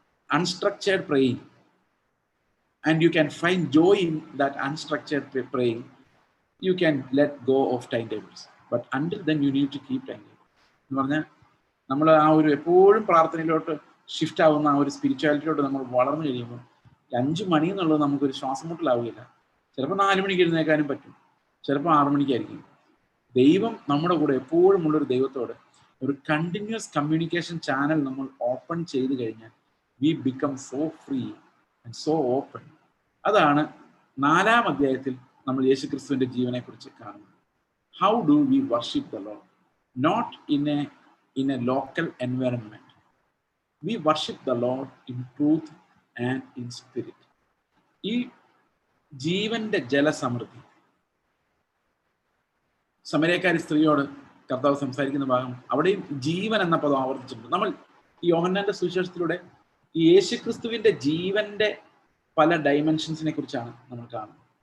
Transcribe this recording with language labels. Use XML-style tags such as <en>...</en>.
<en>unstructured praying, and you can find joy in that unstructured praying, you can let go of timetables. But until then, you need to keep timetable.</en> <ml>എന്ന് പറഞ്ഞാൽ നമ്മൾ ആ ഒരു എപ്പോഴും പ്രാർത്ഥനയിലോട്ട് shift ആവുന്ന ആ ഒരു സ്പിരിച്വാലിറ്റിയിലോട്ട് നമ്മൾ വളർന്നു കഴിയുമ്പോൾ 5 മണി എന്നുള്ളത് നമുക്കൊരു ശ്വാസം മുട്ടലാവുകയില്ല. ചിലപ്പോൾ 4 മണിക്ക് എഴുന്നേക്കാനും പറ്റും, ചിലപ്പോൾ 6 മണിക്കായിരിക്കും. ദൈവം നമ്മുടെ കൂടെ എപ്പോഴും ഉള്ളൊരു ദൈവത്തോട് ഒരു കണ്ടിന്യൂസ് കമ്മ്യൂണിക്കേഷൻ ചാനൽ നമ്മൾ ഓപ്പൺ ചെയ്ത് കഴിഞ്ഞാൽ</ml> <en>We become so free and so open.</en> <ml>അതാണ് 4-ാം അധ്യായത്തിൽ നമ്മൾ യേശുക്രിസ്തുവിന്റെ ജീവനെ കുറിച്ച് കാണുന്നത്.</ml> <en>How do we worship the Lord? Not in a local environment. We worship the Lord in truth and in spirit.</en> <ml>ഈ ജീവന്റെ ജലസമൃദ്ധി, സമരക്കാരി സ്ത്രീയോട് കർത്താവ് സംസാരിക്കുന്ന ഭാഗം, അവിടെയും ജീവൻ എന്ന പദം ആവർത്തിച്ചിട്ടുണ്ട്. നമ്മൾ ഈ യോഹന്നാന്റെ സുവിശേഷത്തിലൂടെ ഈ യേശുക്രിസ്തുവിന്റെ ജീവന്റെ പല ഡൈമെൻഷൻസിനെ കുറിച്ചാണ് നമ്മൾ കാണുന്നത്.</ml>